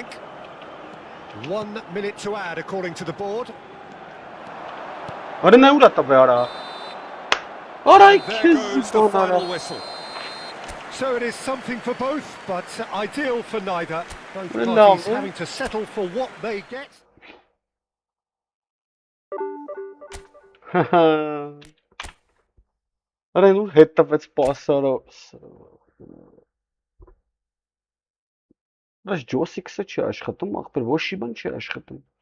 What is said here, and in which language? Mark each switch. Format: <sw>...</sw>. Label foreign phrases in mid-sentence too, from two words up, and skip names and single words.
<en>1 minute to add, according to the board. There goes the final whistle. So it is something for both, but ideal for neither. Both parties having to settle for what they get.</en> <hy>Բայց ջոսիքսը չի աշխատում, ախպեր ոչի բան չի աշխատում։</hy>